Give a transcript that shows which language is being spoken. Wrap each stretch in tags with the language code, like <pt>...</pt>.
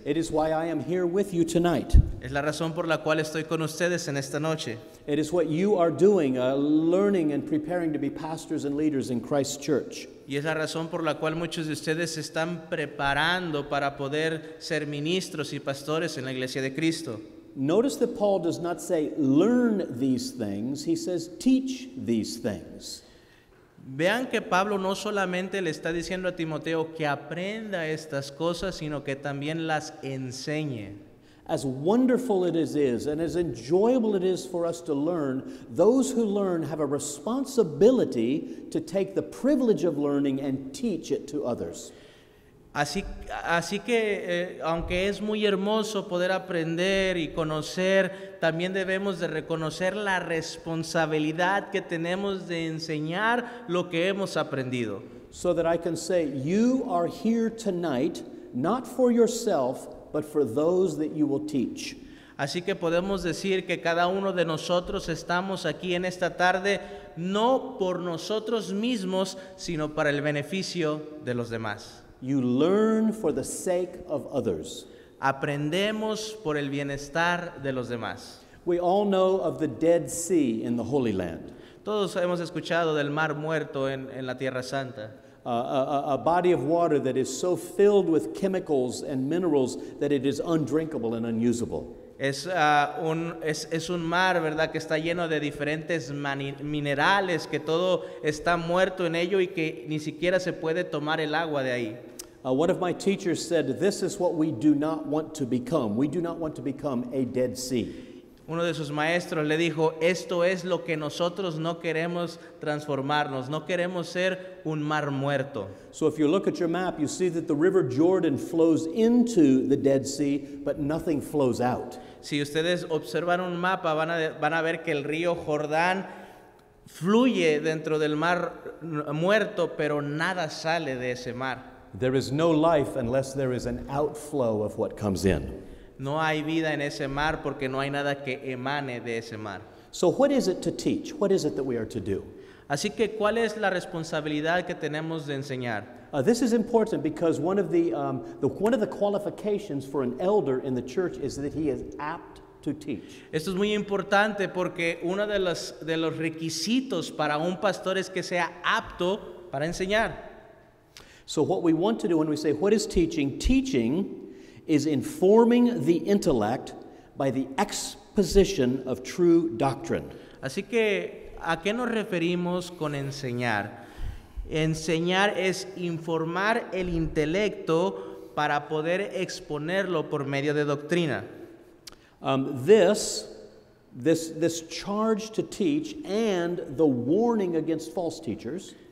<en>It is why I am here with you tonight.</en> <es>Es la razón por la cual estoy con ustedes en esta noche.</es> <en>It is what you are doing, learning and preparing to be pastors and leaders in Christ's church.</en> <es>Y es la razón por la cual muchos de ustedes se están preparando para poder ser ministros y pastores en la iglesia de Cristo.</es> <en>Notice that Paul does not say, learn these things. He says, teach these things.</en> <es>Vean que Pablo no solamente le está diciendo a Timoteo que aprenda estas cosas, sino que también las enseñe.</es> <en>As wonderful it is and as enjoyable it is for us to learn, those who learn have a responsibility to take the privilege of learning and teach it to others.</en> <es>Así que, aunque es muy hermoso poder aprender y conocer, también debemos de reconocer la responsabilidad que tenemos de enseñar lo que hemos aprendido.</es> <en>So that I can say, you are here tonight, not for yourself, but for those that you will teach.</en> <es>Así que podemos decir que cada uno de nosotros estamos aquí en esta tarde no por nosotros mismos, sino para el beneficio de los demás.</es> <en>You learn for the sake of others.</en> <es>Aprendemos por el bienestar de los demás.</es> <en>We all know of the Dead Sea in the Holy Land.</en> <es>Todos hemos escuchado del Mar Muerto en la Tierra Santa.</es> <en>A body of water that is so filled with chemicals and minerals that it is undrinkable and unusable.</en> <es>Es un mar, ¿verdad?, que está lleno de diferentes minerales, que todo está muerto en ello y que ni siquiera se puede tomar el agua de ahí.</es> <en>One of my teachers said, this is what we do not want to become. We do not want to become a Dead Sea.</en> <es>Uno de sus maestros le dijo, esto es lo que nosotros no queremos transformarnos, no queremos ser un mar muerto.</es> <en>So if you look at your map, you see that the river Jordan flows into the Dead Sea, but nothing flows out.</en> <es>Si ustedes observan un mapa, van a ver que el río Jordán fluye dentro del mar muerto, pero nada sale de ese mar.</es> <en>There is no life unless there is an outflow of what comes in.</en> <es>No hay vida en ese mar porque no hay nada que emane de ese mar.</es> <en>So what is it to teach? What is it that we are to do?</en> <es>Así que, ¿cuál es la responsabilidad que tenemos de enseñar?</es> <en>This is important because one of the qualifications for an elder in the church is that he is apt to teach.</en> <es>Esto es muy importante porque uno de los requisitos para un pastor es que sea apto para enseñar.</es> <en>So what we want to do when we say, what is teaching? Teaching is informing the intellect by the exposition of true doctrine.</en> <es>Así que, ¿a qué nos referimos con enseñar? Enseñar es informar el intelecto para poder exponerlo por medio de doctrina.</es> <en>This charge to teach and the warning against false teachers</en>